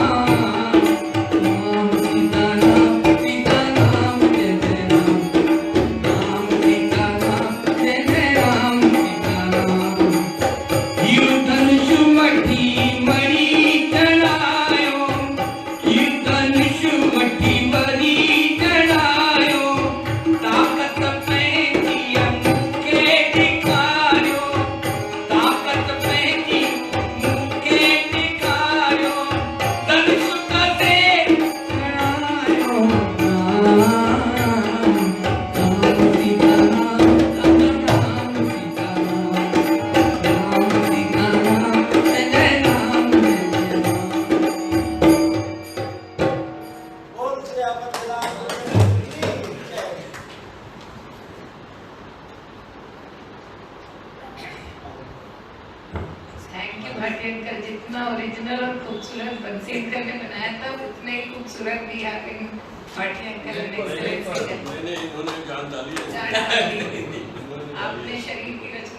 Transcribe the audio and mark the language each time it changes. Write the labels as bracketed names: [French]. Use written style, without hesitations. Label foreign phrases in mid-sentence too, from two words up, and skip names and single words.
[Sindhi] राम सीता राम जय जय राम, राम सीता राम जय जय राम सीता राम। यू धनुष मठी मणि चढ़ायो, यू धनुष मठी मणि चढ़ायो, ताकत पंहिंजी मूंखे ॾेखारियो, ताकत पंहिंजी मूंखे ॾेखारियो, धनुष कसे चढ़ायो राम, राम सीता राम राम सीता राम, राम सीता राम जय जय राम जय जय राम। [Hindi] बोल सियापत राम की जय। [English] thank you [Hindi] भाटी अंकल, जितना ओरिजिनल और खूबसूरत बंसी अंकल ने बनाया था उतने ही खूबसूरत भी भाटी अंकल ने मैंने इन्होंने जान डाली है। आपने शरीर के